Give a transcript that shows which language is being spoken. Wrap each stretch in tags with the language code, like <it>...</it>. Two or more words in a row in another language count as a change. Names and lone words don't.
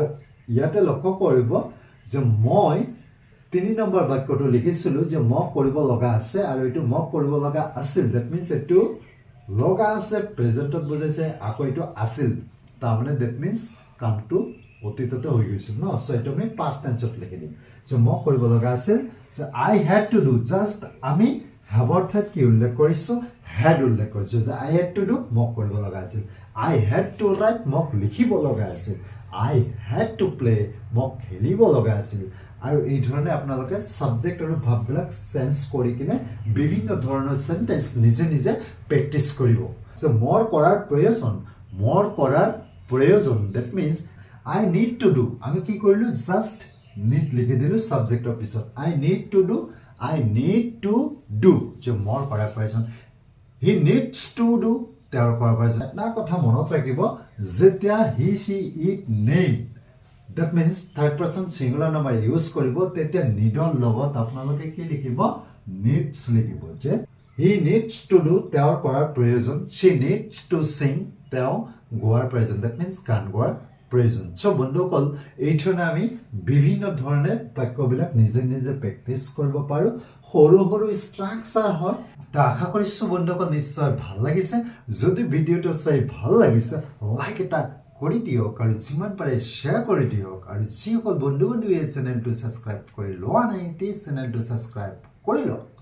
<as>ইয়াতে লক্ষ্য কৰিব যে মই 3 নম্বৰ বাক্যটো লিখিছিলোঁ যে মই কৰিব লগা আছে আৰু এইটো মই কৰিব লগা আছিল</as> <en>that means</en> <as>এইটো লগা আছে প্ৰেজেণ্টত বুজাইছে আকৌ এইটো আছিল তাৰমানে</as> <en>that means</en> <as>কামটো অতীততে হৈ গৈছিল ন সো এইটো আমি</as> <en>past tense</en> <as>লিখি দিম যে মই কৰিব লগা আছিল যে</as> <en>I had to do</en> <as>জাষ্ট আমি হ্যাভৰ ঠাইত কি উল্লেখ কৰিছোঁ হ্যাড উল্লেখ কৰিছোঁ যে</as> <en>I had to do</en> <as>মোক কৰিব লগা আছিল</as> <en>I had to write</en> <as>মোক লিখিব লগা আছিল</as> <en>I had to play</en> <as>মোক খেলিব লগা আছিল আৰু এই ধৰণে আপোনালোকে সাবজেক্ট আৰু ভাৰ্ববিলাক চেঞ্জ কৰি কিনে বিভিন্ন ধৰণৰ সেন্টেন্স নিজে নিজে প্ৰেক্টিছ কৰিব যে মোৰ কৰাৰ প্ৰয়োজন</as> <en>that means I need to do</en> <as>আমি কি কৰিলোঁ জাষ্ট need লিখি দিলোঁ সাবজেক্টৰ পিছত</as> <en>I need to do</en> <as>যে মোৰ কৰাৰ প্ৰয়োজন</as> <en>he needs to do</en> <as>তেওঁৰ কৰাৰ প্ৰয়োজন এটা কথা মনত ৰাখিব যেতিয়া</as> <en>he she it need that means third person singular number</en> <as>ইউজ কৰিব তেতিয়া needৰ লগত আপোনালোকে কি লিখিব needs লিখিব যে</as> <en>he needs to do</en> <as>তেওঁৰ কৰাৰ প্ৰয়োজন</as> <en>she needs to sing</en> <as>তেওঁ গোৱাৰ প্ৰয়োজন</as> <en>that means</en> <as>গান গোৱাৰ প্ৰয়োজন সো বন্ধুসকল এই ধৰণে আমি বিভিন্ন ধৰণে বাক্যবিলাক নিজে নিজে প্ৰেক্টিছ কৰিব পাৰোঁ সৰু সৰু ষ্ট্ৰাকচাৰ হয় তো আশা কৰিছোঁ বন্ধুসকল নিশ্চয় ভাল লাগিছে যদি ভিডিঅ'টো চাই ভাল লাগিছে লাইক এটা কৰি দিয়ক আৰু যিমান পাৰে শ্বেয়াৰ কৰি দিয়ক আৰু যিসকল বন্ধু বান্ধৱীয়ে চেনেলটো ছাবস্ক্ৰাইব কৰি লোৱা নাই তে চেনেলটো ছাবস্ক্ৰাইব কৰি লওক</as>